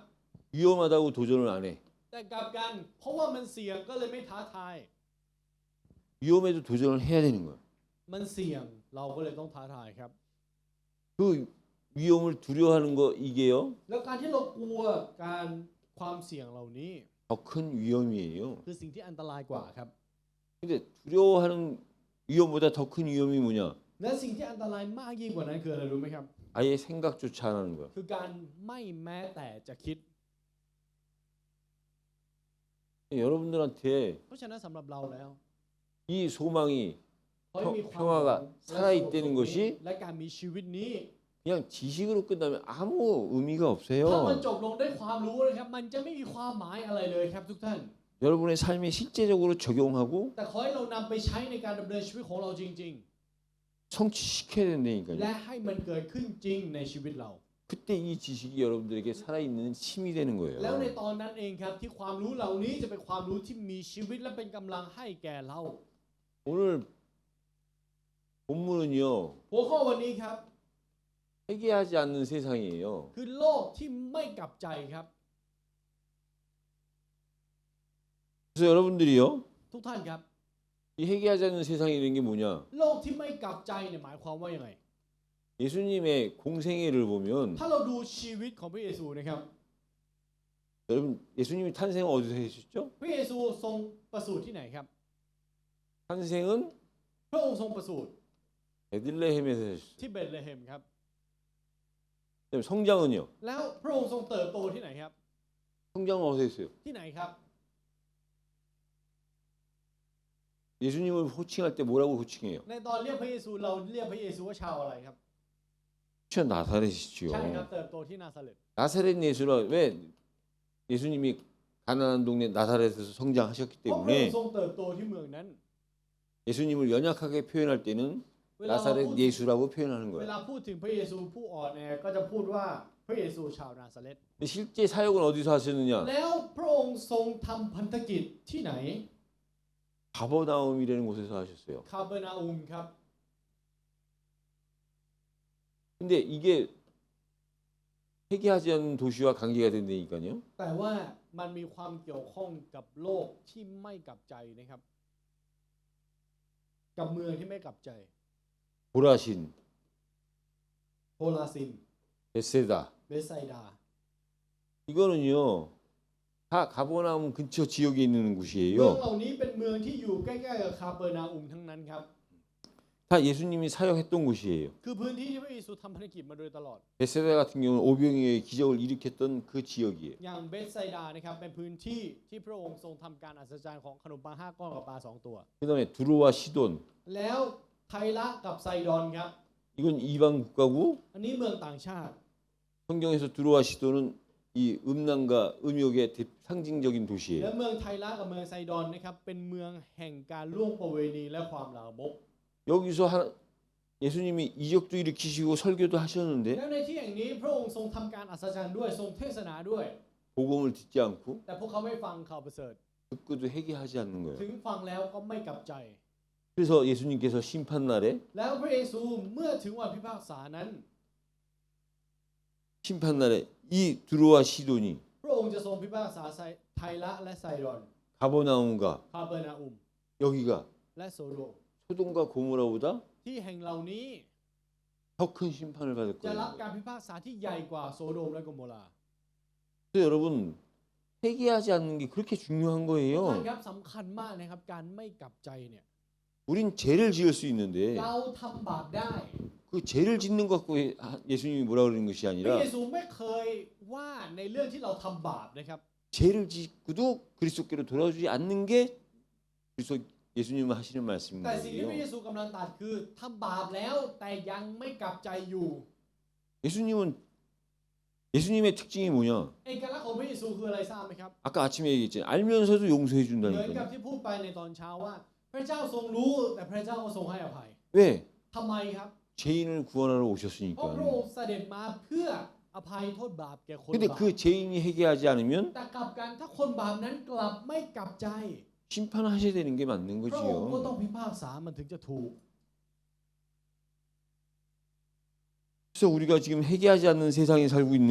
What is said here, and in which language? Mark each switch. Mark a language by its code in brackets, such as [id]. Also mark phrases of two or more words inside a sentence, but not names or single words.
[ko] 위험하다고 도전을 안 해. [th] แต่กลับกันเพราะว่ามันเสี่ยงก็เลยไม่ท้าทาย [ko] 위험해도 도전을 해야 되는 거야. [th] มันเสี่ยงเราก็เลยต้องท้าทายครับ [ko] 그 위험을 두려워하는 거 이게요. [th] แล้วการที่เรากลัวการความเสี่ยงเหล่านี้ [ko] 더 큰 위험이에요. [th] คือสิ่งที่อันตรายกว่าครับ [ko] 근데 두려워하는 위험보다 더 큰 위험이 뭐냐? [th] และสิ่งที่อันตรายมากยิ่งกว่านั้นคืออะไรรู้ไหมครับ [ko] 아예 생각조차 안 하는 거야. [th] คือการไม่แม้แต่จะคิด [ko] 여러분들한테 [th] เพราะฉะนั้นสำหรับเราแล้ว [ko] 이 소망이 [th] เขาให้มีความ [ko] 평화가 [th] หวัง [ko] 살아있다는 것이 [th] และการมีชีวิตนี้ [ko] 그냥 지식으로 끝나면 아무 의미가 [th] ถ้ามัน [ko] 없어요. [th] จบลงด้วยความรู้นะครับมันจะไม่มีความหมายอะไรเลยครับทุกท่าน [ko] 여러분의 삶에 실제적으로 적용하고 [th] แต่ขอให้เรานำไปใช้ในการดำเนินชีวิตของเราจริง [ko] 성취시켜야 [th] ๆ [ko] 된다니까요. [th] และให้มันเกิดขึ้นจริงในชีวิตเรา [ko] 그때 이 지식이 여러분들에게 살아있는 힘이 되는 [th] แล้วใน [ko] 거예요. [th] ตอนนั้นเองครับที่ความรู้เหล่านี้จะเป็นความรู้ที่มีชีวิตและเป็นกำลังให้แก่เรา [ko] 오늘 본문은요. [th] หัวข้อวันนี้ครับ [ko] 회개하지 않는 세상이에요. [th] คือโลกที่ไม่กลับใจครับ [ko] 그래서 여러분들이요. [th] ทุกท่านครับ [ko] 이 회개하지 않는 세상이라는 게 뭐냐? [th] โลกที่ไม่กลับใจเนี่ยหมายความว่ายังไง [ko] 예수님의 공생애를 보면 [th] ถ้าเราดูชีวิตของพระเยซูนะครับ [ko] 여러분 예수님이 탄생은 어디서 하셨죠? [th] พระเยซูทรงประสูติที่ไหนครับ [ko] 탄생은 [th] พระองค์ทรงประสูติ [ko] 베들레헴에서 하셨어요. [th] ที่เบธเลเฮมครับ [ko] 그다음에 성장은요? [th] แล้วพระองค์ทรงเติบโตที่ไหนครับ [ko] 성장은 어디서 했어요? [th] ที่ไหนครับ [ko] 예수님을 호칭할 때 뭐라고 호칭해요? [th] ในตอนเรียกพระเยซูเราเรียกพระเยซูว่าชาวอะไรครับ [ko] 저 나사렛이지요. [th] ใช่ครับเติบโตที่นาซาเร็ต [ko] 나사렛 예수라 왜 예수님이 가나안 동네 나사렛에서 성장하셨기 [th] เพราะพระองค์ [ko] 때문에 [th] ทรงเติบโตที่เมืองนั้น [ko] 예수님을 연약하게 표현할 때는 [th] เวลาเราพูด [ko] 나사렛 예수라고 표현하는 [th] เว [ko] 거예요. [th] ลาพูดถึงพระเยซูผู้อ่อนแอก็จะพูดว่าพระเยซูชาวนาซาเร็ต [ko] 근데 실제 사역은 어디서 하셨느냐? [th] แล้วพระองค์ทรงทำพันธกิจที่ไหน [ko] 가버나움이라는 곳에서 하셨어요. [th] คาเบอร์นาอุมครับ [ko] 근데 이게 회개하지 않는 도시와 관계가 된다니까요. [th] แต่ว่ามันมีความเกี่ยวข้องกับโลกที่ไม่กลับใจนะครับ กับเมืองที่ไม่กลับใจ [ko] 보라신, [th] โฮลาซิน [ko] 베세다 [th] เบสไซดา [ko] 이거는요 다 가버나움 근처 지역에 있는 [th] เมือง [ko] 곳이에요. [th] เหล่านี้เป็นเมืองที่อยู่ใกล้ๆกับคาเปอร์นาอุมทั้งนั้นครับ [ko] 다 예수님이 사역했던 곳이에요. [th] คือพื้นที่ที่พระเยซูทำภารกิจมาโดยตลอด [ko] 베세다 같은 경우는 오병이어의 기적을 일으켰던 그 지역이에요. [th] อย่างเบสไซดานะครับเป็นพื้นที่ที่พระองค์ทรงทำการอัศจรรย์ของขนมปัง5 ก้อนกับปลา 2 ตัว [ko] 그다음에 두로와 시돈 [th] แล้วไทระกับไซดอนครับ [ko] 이건 이방 국가고 [th] อันนี้เมืองต่างชาติ [ko] 성경에서 두로와 시돈은 이 음란과 음욕의 상징적인 [th] และ [ko] 도시예요. [th] เมืองไทระกับเมืองไซดอนนะครับเป็นเมืองแห่งการล่วงประเวณีและความลามก [ko] 여기서 예수님이 이적도 일으키시고 설교도 하셨는데 [th] แล้วในที่แห่งนี้พระองค์ทรงทำการอัศจรรย์ด้วยทรงเทศนาด้วย [ko] 복음을 듣지 않고 [th] แต่พวกเขาไม่ฟังข่าวประเสริฐ [ko] 듣고도 회개하지 않는 [th] ถึ [ko] 거예요. [th] งฟังแล้วก็ไม่กลับใจ [ko] 그래서 예수님께서 심판 날에 [th] แล้วพระเยซูเมื่อถึงวันพิพากษานั้น [ko] 심판 날에 이 두로와 시돈이 [th] พระองค์จะทรงพิพากษาไทระและไซดอน [ko] 가버나움과 [th] คาเปอร์นาอุม [ko] 여기가 [th] และโซโดม [ko] 소돔과 고모라보다 [th] ที่แห่งเหล่านี้ [ko] 더 큰 심판을 받을 [th] จะรับ [ko] 거예요. [th] การพิพากษาที่ใหญ่กว่าโซโดมและโกโมรา [ko] 그래서 여러분 회개하지 않는 게 그렇게 중요한 [th] ท่าน [ko] 거예요. [th] ครับสำคัญมากนะครับการไม่กลับใจเนี่ย [ko] 우린 죄를 지을 수 있는데 [th] เราทำบาปได้ [ko] 그 죄를 짓는 것 갖고 예수님이 뭐라 그러는 것이 [th] พระ [ko] 아니라 [th] เยซูไม่เคยว่าในเรื่องที่เราทำบาปนะครับ [ko] 죄를 짓고도 그리스도께로 돌아오지 않는 게 그리스도 예수님은 하시는 [th] แต่สิ่งที่พระเย [ko] 말씀인 [th] ซูกำลังตรัสคือทำบาปแล้วแต่ยังไม่กลับใจอยู่ [ko] 거예요. 예수님의 특징이 뭐냐? [th] เอกลักษณ์ของพระเยซูคืออะไรทราบไหมครับ [ko] 아까 아침에 얘기했잖아요. 알면서도 용서해 [th] เหมือนกับ [ko] 준다니까요. [th] ที่พูดไปในตอนเช้าว่า พระเจ้าทรงรู้แต่พระเจ้าก็ทรงให้อภัย [ko] 왜? [th] ทำไมครับ [ko] 죄인을 구원하러 [th] เพราะ [ko] 오셨으니까. [th] พระองค์เสด็จมาเพื่ออภัยโทษบาปแก่คน [ko] 근데 [th] บาป [ko] 그 죄인이 회개하지 않으면 [th] แต่กลับกันถ้าคนบาปนั้นกลับไม่กลับใจ [ko] 심판하셔야 되는 게 맞는 [th] พระองค์ก็ต้อ [ko] 거지요. [th] งพิพากษามันถึงจะถูก [ko] 그래서 우리가 지금 회개하지 않는 세상에 살고 있는